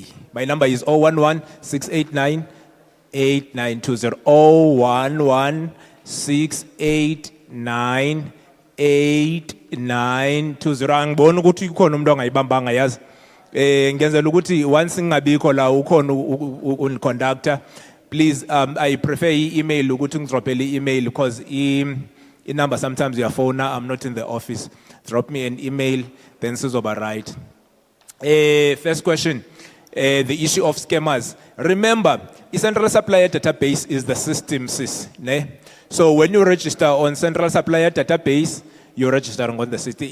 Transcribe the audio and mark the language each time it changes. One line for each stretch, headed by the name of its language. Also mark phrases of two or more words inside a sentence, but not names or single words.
English: My number is 011-689-8920. 011-689-8920.
Zulu: Angiboni ukuthi ukhona umuntu ongayibambanga yazi. Ngenzela ukuthi
English: once
Zulu: ngingabikho la ukhona un-conductor,
English: please, I prefer email
Zulu: ukuthi ngidropele
English: email because number sometimes your phone, I'm not in the office. Drop me an email, then sizoba right. First question, the issue of scammers. Remember, the Central Supplier Database is the system, sis. Ne? So when you register on Central Supplier Database, you're registering on the system.